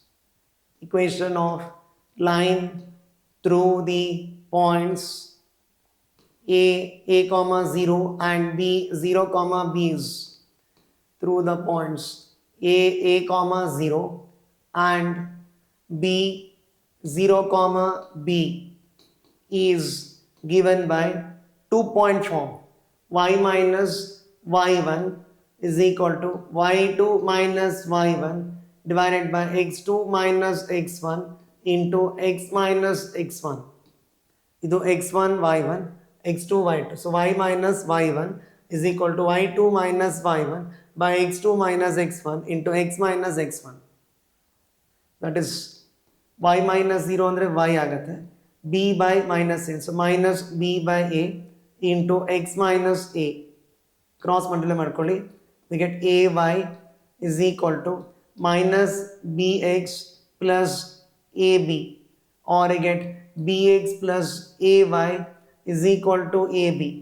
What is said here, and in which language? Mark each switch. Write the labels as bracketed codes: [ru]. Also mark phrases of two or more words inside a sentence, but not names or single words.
[en] Equation of line through the points A comma 0 and B 0 comma B's. Through the points A comma 0 and B 0 comma B is given by 2-point form. Y minus y1 is equal to y2 minus y1 divided by x2 minus x1 into x minus x1. [kn] Idu x1 y1, x2 y2. [en] So y minus y1 is equal to y2 minus y1 by x2 minus x1 into x minus x1. That is y minus 0 andre y agate, b by minus a. So minus b by a into x minus a. Cross multiply ಮಾಡ್ಕೊಳ್ಳಿ. We get ay is equal to minus bx plus ab, or I get bx plus ay is equal to ab.